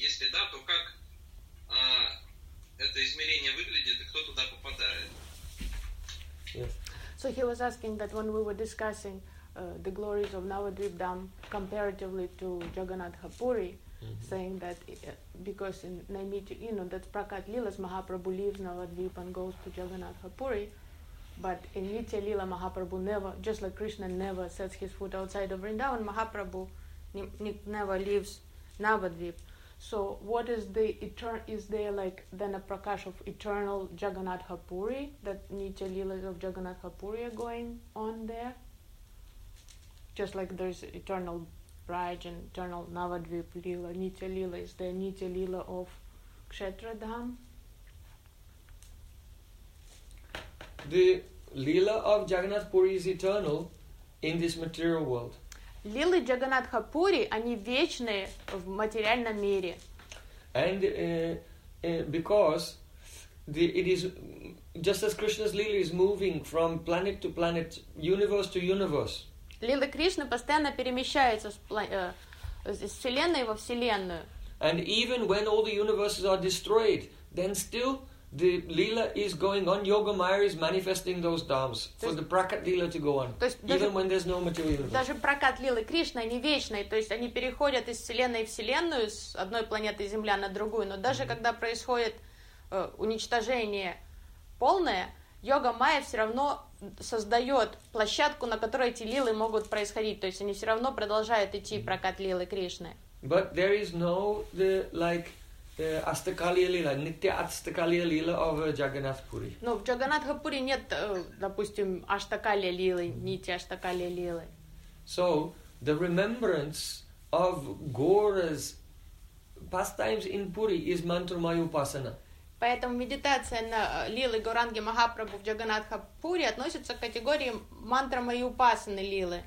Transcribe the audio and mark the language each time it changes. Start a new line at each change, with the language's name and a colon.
Russian: Если да, то как это измерение выглядит и кто туда попадает?
English: Yes. So he was asking that when we were discussing the glories of Navadvipa Dham comparatively to Jagannatha Puri, saying that because in Naimiti, you know, that Prakat Lilas Mahaprabhu leaves Navadvipa and goes to Jagannatha Puri, but in Nitya Lila, Mahaprabhu never, just like Krishna never sets his foot outside of Vrindavan, Mahaprabhu never leaves Navadvip. So what is the eternal, is there like then a prakash of eternal Jagannatha Puri, that Nitya Lila of Jagannatha Puri are going on there? Just like there's eternal Braj and eternal Navadvip Lila, Nitya Lila, is there Nitya Lila of Kshetra Dham? the Lila of Jagannath Puri is eternal in this material world.
Russian: Лилы Джаганнатха Пури, они вечные в материальном мире.
English: And because the, it is just as Krishna's Lila is moving from planet to planet, universe to universe.
Russian: Лилы Кришны постоянно перемещаются с вселенной во вселенную.
English: And even when all the universes are destroyed, then still the Lila is going on. Yoga Maya is manifesting those dharmas for the Prakat Lila to go on, even when there's no material universe.
Russian: Даже Прокат Лилы Кришны не вечные, то есть они переходят из вселенной в вселенную, с одной планеты Земля на другую. Но даже когда происходит уничтожение полное, Йога Майя все равно создает площадку, на которой эти лилы могут происходить. То есть они все равно продолжают идти прокат лилы Кришны.
English: But there is no the like the Astakalya Lila, Nitya Astakalya Lila of Jagannath Puri.
Russian: Ну, в Джаганнатха Пури нет, допустим, Аштакалья Лилы, Нити Аштакалья Лилы.
English: So, the remembrance of Gaura's pastimes in Puri is Mantramaya Upasana.
Russian: Поэтому медитация на Лилы Гуранги Махапрабху в Джаганнатха Пури относится к категории мантра Майи Упасаны Лилы.